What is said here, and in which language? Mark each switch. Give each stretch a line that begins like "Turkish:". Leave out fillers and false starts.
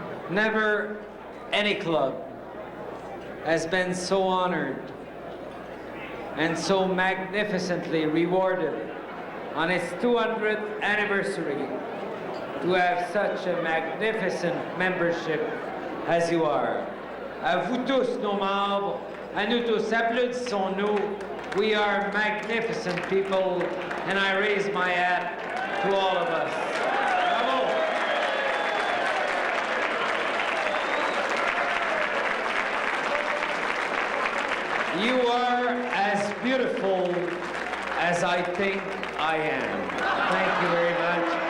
English: Never any club has been so honored and so magnificently rewarded on its 200th anniversary to have such a magnificent membership as you are.
French: À vous tous, nos membres, à nous tous, applaudissons-nous.
English: We are magnificent people, and I raise my hat to all of us. Bravo! You are as beautiful as I think I am. Thank you very much.